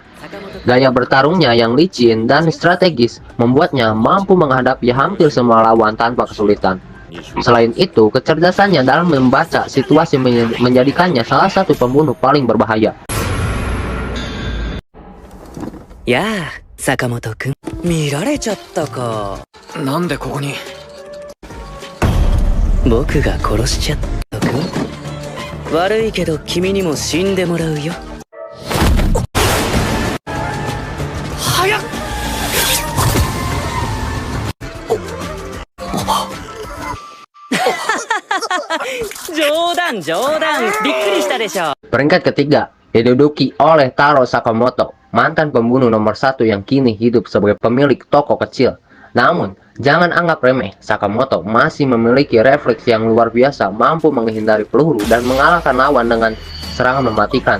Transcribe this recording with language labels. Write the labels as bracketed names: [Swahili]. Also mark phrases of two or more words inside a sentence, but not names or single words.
[Indonesian] Gaya bertarungnya yang licin dan strategis membuatnya mampu menghadapi hampir semua lawan tanpa kesulitan. Selain itu, kecerdasannya dalam membaca situasi menjadikannya salah satu pembunuh paling berbahaya. [Japanese] やあ、坂本くん。見られちゃったか。なんでここに。僕が殺しちゃったくん。悪いけど君にも死んでもらうよ。早っ。冗談冗談。びっくりしたでしょ。 [Indonesian] Peringkat ketiga diduduki oleh Taro Sakamoto, mantan pembunuh nomor satu yang kini hidup sebagai pemilik toko kecil. Namun, jangan anggap remeh, Sakamoto masih memiliki refleks yang luar biasa, mampu menghindari peluru dan mengalahkan lawan dengan serangan mematikan.